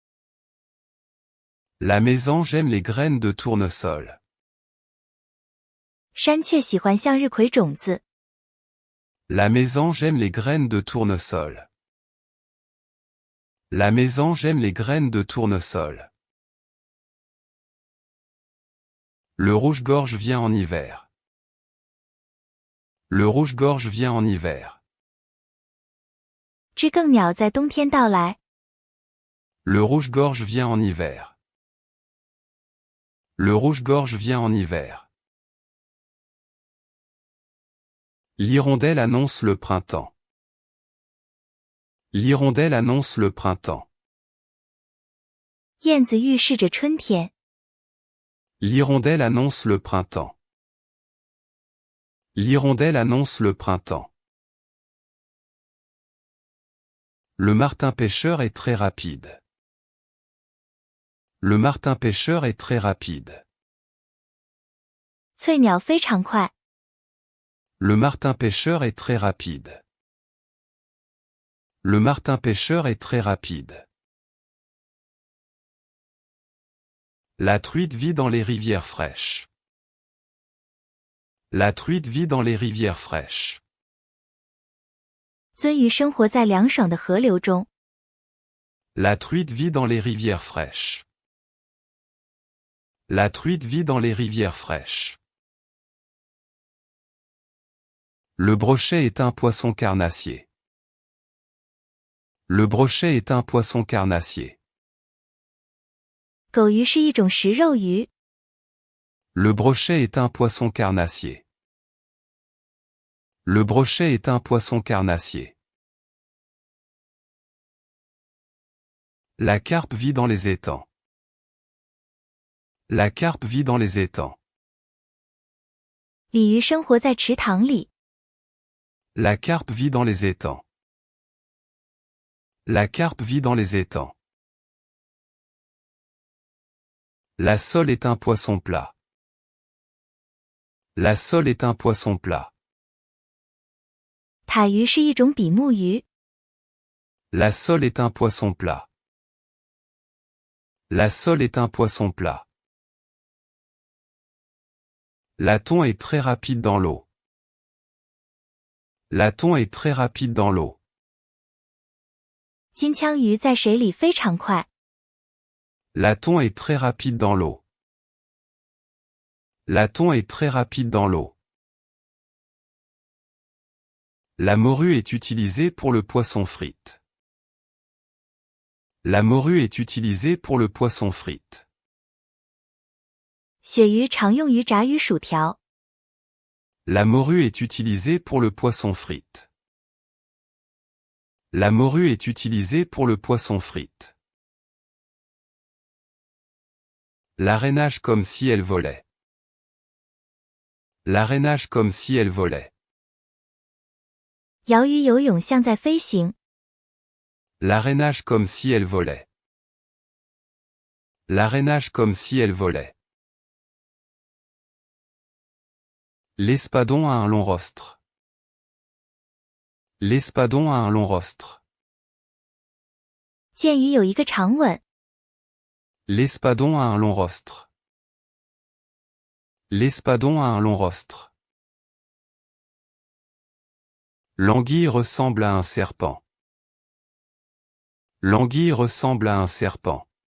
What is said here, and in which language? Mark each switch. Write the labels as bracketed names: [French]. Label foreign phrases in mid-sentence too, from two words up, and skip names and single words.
[French] La mésange aime les graines de tournesol. [Chinese] 山雀喜欢向日葵种子。 [French] La mésange aime les graines de tournesol. La mésange aime les graines de tournesol. Le rouge-gorge vient en hiver. Le rouge-gorge vient en hiver. [Chinese] 知更鸟在冬天到来。 [French] Le rouge-gorge vient en hiver. Le rouge-gorge vient en hiver. L'hirondelle annonce le printemps. L'hirondelle annonce le printemps. [Chinese] 燕子预示着春天。 [French] L'hirondelle annonce le printemps. L'hirondelle annonce le printemps. Le martin pêcheur est très rapide. Le martin pêcheur est très rapide. [Chinese] 翠鸟非常快。 [French] Le martin pêcheur est très rapide. Le martin pêcheur est très rapide. La truite vit dans les rivières fraîches. La truite vit dans les rivières fraîches. [Chinese] 鳟鱼生活在凉爽的河流中。 [French] La truite vit dans les rivières fraîches. La truite vit dans les rivières fraîches. Le brochet est un poisson carnassier. Le brochet est un poisson carnassier. [Chinese] 狗鱼是一种食肉鱼。 [French] Le brochet est un poisson carnassier. Le brochet est un poisson carnassier. La carpe vit dans les étangs. La carpe vit dans les étangs. [Chinese] 鲤鱼生活在池塘里。 [French] La carpe vit dans les étangs. La carpe vit dans les étangs. La sole est un poisson plat. La sole est un poisson plat. [Chinese] 塔鱼是一种比目鱼。 [French] La sole est un poisson plat. La sole est un poisson plat. La thon est très rapide dans l'eau. La thon est très rapide dans l'eau. [Chinese] 金枪鱼在水里非常快。 [French] La thon est très rapide dans l'eau. La thon est très rapide dans l'eau. La morue est utilisée pour le poisson frite. La morue est utilisée pour le poisson frite. [Chinese] 鳕鱼常用于炸鱼薯条。 [French] La morue est utilisée pour le poisson frite. La morue est utilisée pour le poisson frite. L'arénage comme si elle volait. L'arénage comme si elle volait. [Chinese] 鳐鱼游泳像在飞行。 [French] L'arénage comme si elle volait. L'arénage comme si elle volait. L'espadon a un long rostre. L'espadon a un long rostre. [Chinese] 剑鱼有一个长吻。 [French] L'espadon a un long rostre. L'espadon a un long rostre. L'anguille ressemble à un serpent. L'anguille ressemble à un serpent.